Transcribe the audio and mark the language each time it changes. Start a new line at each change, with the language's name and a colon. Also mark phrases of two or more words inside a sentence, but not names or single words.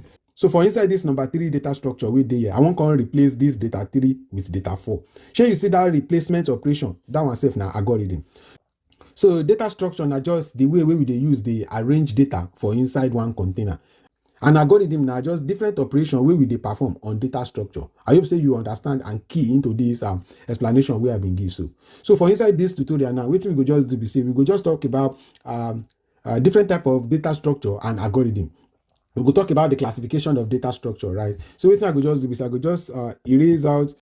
Nigerian Pidgin: So for inside this number 3 data structure wey dey here, I wan come replace this data 3 with data 4. Shey you see that replacement operation, that one sef na algorithm. So data structure na just the way we dey use dey arrange data for inside one container. And algorithm na just different operation wey we dey perform on data structure. I hope say you understand and key into this explanation wey I been give so. So for inside this tutorial now, wetin we go just do be say we go just talk about different type of data structure and algorithm. We go talk about the classification of data structure, right? So wetin I go just do be say I go just erase out.